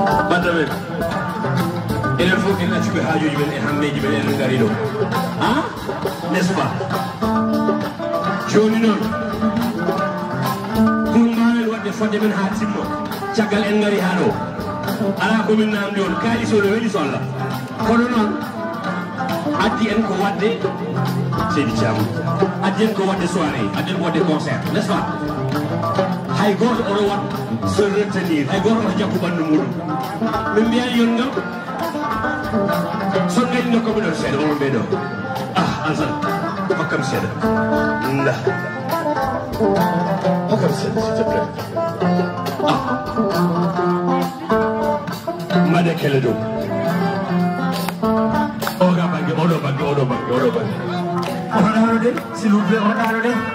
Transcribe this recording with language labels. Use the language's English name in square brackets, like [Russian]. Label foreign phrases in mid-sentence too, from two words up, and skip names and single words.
[Fula] Bandamen, enen fof en acci koye haajoji men e hammeji men enen ngari ɗo. [French] Ah, n'est-ce pas? [Fula] Joni noon, pour mbawen wadde fodde men ha timma, caggal en ngari ha ɗo. Ala komin namdi on, kaali so no weeli so Allah. Kono noon, addi en ko wadde Seydi Thiam. Addi en ko wadde soirée, addi en ko wadde concert, [French] n'est-ce pas? [Fula] Hay goto oɗo wat [French] se retenir, [Fula] hay goto oɗo jakku ɓandu muɗum. Min mbiyani yon ngam, so ngari nokka mi ɗon seeɗa, omo ɓeɗo. Ah, Alassane, hokkam seeɗa. Nda. Hokkam seeɗa, [French] s'il te plaît. Ah. [Fula] Mbaɗe kele dow. Oɗo banggue, oɗo banggue, oɗo banggue, oɗo banggue. Oɗo ɗano de, [French] s'il vous plaît, [Fula] oɗo ɗano de.